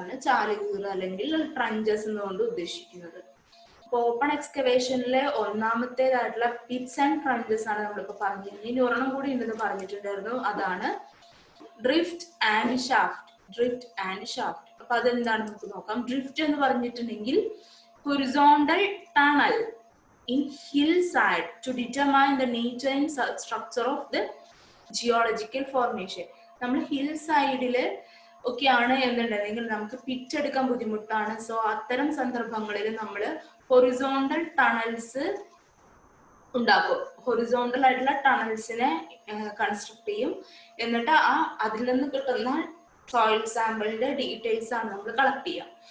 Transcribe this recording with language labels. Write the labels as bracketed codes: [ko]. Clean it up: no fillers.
[ml] അതാണ് ചാലുകീറ അല്ലെങ്കിൽ ട്രഞ്ചസ് എന്നുകൊണ്ട് ഉദ്ദേശിക്കുന്നത്. അപ്പൊ ഓപ്പൺ എക്സ്കവേഷനിലെ ഒന്നാമത്തേതായിട്ടുള്ള പിറ്റ്സ് ആൻഡ് ട്രഞ്ചസ് ആണ് നമ്മളിപ്പോ പറഞ്ഞിരുന്നത്. ഇനി ഒരെണ്ണം കൂടി ഉണ്ടെന്ന് പറഞ്ഞിട്ടുണ്ടായിരുന്നു, അതാണ് ഡ്രിഫ്റ്റ് ആൻഡ് ഷാഫ്റ്റ്. അപ്പൊ അതെന്താണ് നമുക്ക് നോക്കാം. ഡ്രിഫ്റ്റ് എന്ന് പറഞ്ഞിട്ടുണ്ടെങ്കിൽ horizontal tunnel [en] in hillside to determine the nature and structure of the geological formation. [ml] നമ്മൾ ഹിൽ സൈഡില് ഒക്കെയാണ് എന്നുണ്ടെങ്കിൽ നമുക്ക് പിറ്റ് എടുക്കാൻ ബുദ്ധിമുട്ടാണ്. സോ അത്തരം സന്ദർഭങ്ങളിൽ നമ്മൾ ഹൊറിസോണ്ടൽ ടണൽസ് ഉണ്ടാക്കും. ഹൊറിസോണ്ടൽ ആയിട്ടുള്ള ടണൽസിനെ കൺസ്ട്രക്ട് ചെയ്യും. എന്നിട്ട് അതിൽ നിന്ന് കിട്ടുന്ന സോയിൽ സാമ്പിളിന്റെ ഡീറ്റെയിൽസ് ആണ് നമ്മൾ കളക്ട് ചെയ്യുക.